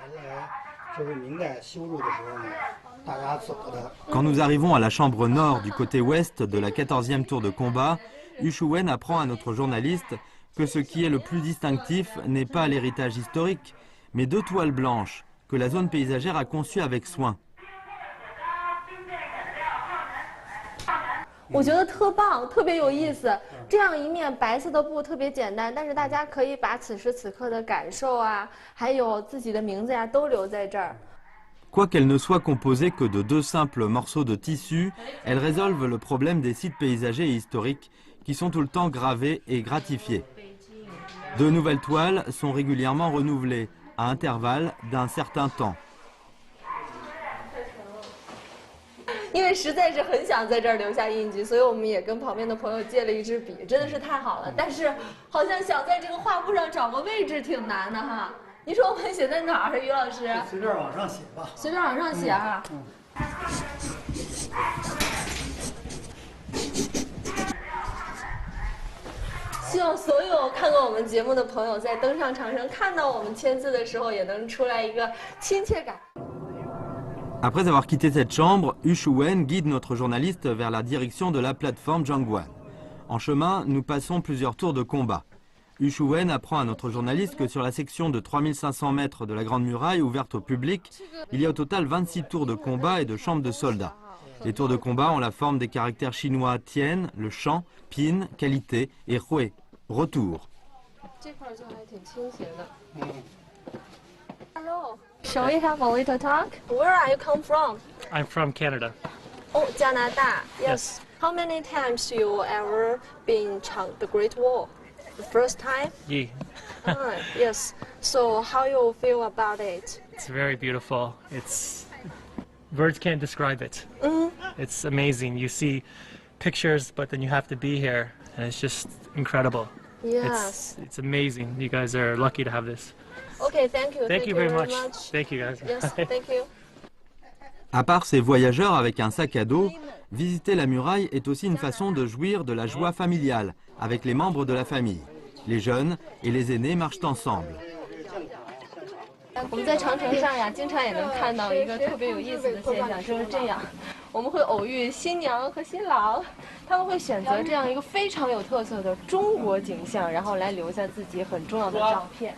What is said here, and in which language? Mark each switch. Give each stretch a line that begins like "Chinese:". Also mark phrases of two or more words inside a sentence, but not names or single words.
French: Quand nous arrivons à la chambre nord du côté ouest de la 14e tour de combat, Yu Shuwen apprend à notre journaliste que ce qui est le plus distinctif n'est pas l'héritage historique, mais deux toiles blanches que la zone paysagère a conçues avec soin.
Chinese: 我觉得特棒，特别有意思。这样一面白色的布特别简单，但是大家可以把此时此刻的感受啊，还有自己的名字呀，都留在这儿。
French: Quoiqu'elle ne soit composée que de deux simples morceaux de tissu, elle résolve le problème des sites paysagers et historiques qui sont tout le temps gravés et gratifiés. De nouvelles toiles sont régulièrement renouvelées à intervalles d'un certain temps.
Chinese: 因为实在是很想在这儿留下印记，所以我们也跟旁边的朋友借了一支笔，真的是太好了。但是好像想在这个画布上找个位置挺难的哈。你说我们写在哪儿，于老师？随便往上写吧。随便往上写哈。希望所有看过我们节目的朋友，在登上长城看到我们签字的时候，也能出来一个亲切感。
French: Après avoir quitté cette chambre, Yu Shuwen guide notre journaliste vers la direction de la plateforme Zhangguan. En chemin, nous passons plusieurs tours de combat. Yu Shuwen apprend à notre journaliste que sur la section de 3500 mètres de la Grande Muraille ouverte au public, il y a au total 26 tours de combat et de chambres de soldats. Les tours de combat ont la forme des caractères chinois Tian, le champ, Pin, qualité, et Hui, retour.
English: Hello. Shall we have a little talk? Where are you come from? I'm from Canada. Oh, Canada. Yes. How many times you ever been the Great Wall? The first time? Yeah. Yes. So how you feel about it? It's very beautiful. Words can't describe it. It's amazing. You see pictures, but then you have to be here, and it's just incredible. Yes. It's amazing. You guys are lucky to have this. Okay, thank you. Thank you very much. Thank you, guys. Yes, thank you.
French: À part ces voyageurs avec un sac à dos, visiter la muraille est aussi une façon de jouir de la joie familiale avec les membres de la famille. Les jeunes et les aînés marchent ensemble.
Chinese: 我们在长城上呀，经常也能看到一个特别有意思的现象，就是这样，我们会偶遇新娘和新郎，他们会选择这样一个非常有特色的中国景象，然后来留下自己很重要的照片。